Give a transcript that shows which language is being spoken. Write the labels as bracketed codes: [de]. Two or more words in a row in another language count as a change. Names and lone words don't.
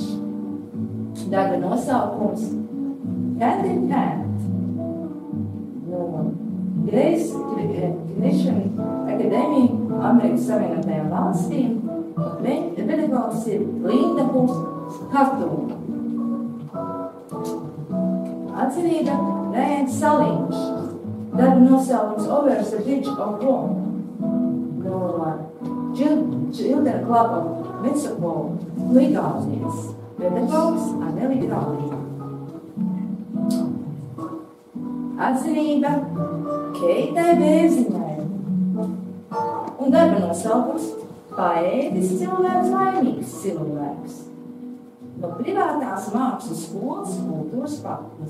[lv] Darba nosaukums Candy Cat no Grace Christian Academy Amerikas Savienotajām valstīm. Pedagogs ir Linda Hartūna. Atzinība Rēns Saliņš. Darba nosaukums Over the Bridge of Rome no Children Club of Metropole no Igaunijas. Pedagogs Aneli Grāvīna. Atzinība Keitai Bērziņai. Un darba nosaukums Paēdis cilvēks, laimīgs cilvēks no privātās mākslas skolas kultūras patnes.